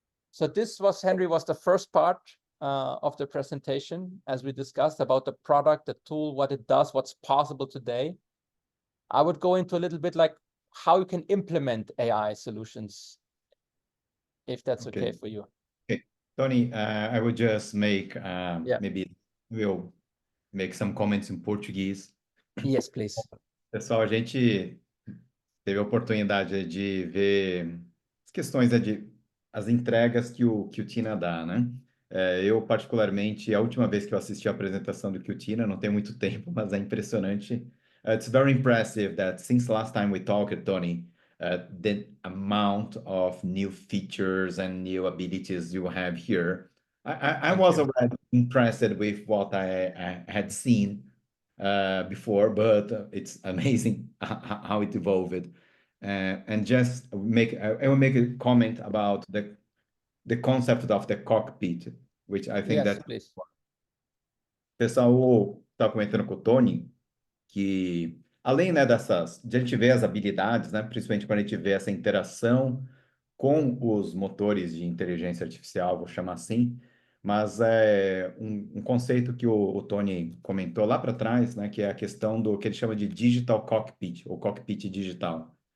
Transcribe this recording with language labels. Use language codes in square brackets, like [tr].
[en] So this was, Henry, was the first part of the presentation, as we discussed about the product, the tool, what it does, what's possible today. I would go into a little bit like how you can implement AI solutions, if that's okay for you. Okay, Tony, I would just make, maybe we'll make some comments in Portuguese. Yes, please. [pt] Pessoal, a gente teve a oportunidade de ver as questões as entregas que o Qthena dá, né? Eu, particularmente, a última vez que eu assisti a apresentação do Qthena, não tem muito tempo, mas é impressionante. [en] It's very impressive that since last time we talked, Tony, the amount of new features and new abilities you have here. I was already impressed with what I had seen before, but it's amazing how it evolved. And just I will make a comment about the concept of the cockpit, which I think that please. [pt] O pessoal estava comentando com o Tony que além, né, de a gente ver as habilidades, né, principalmente quando a gente vê essa interação com os motores de inteligência artificial, vou chamar assim, mas é um conceito que o Tony comentou lá para trás, né, que é a questão do que ele chama de digital cockpit, ou cockpit digital.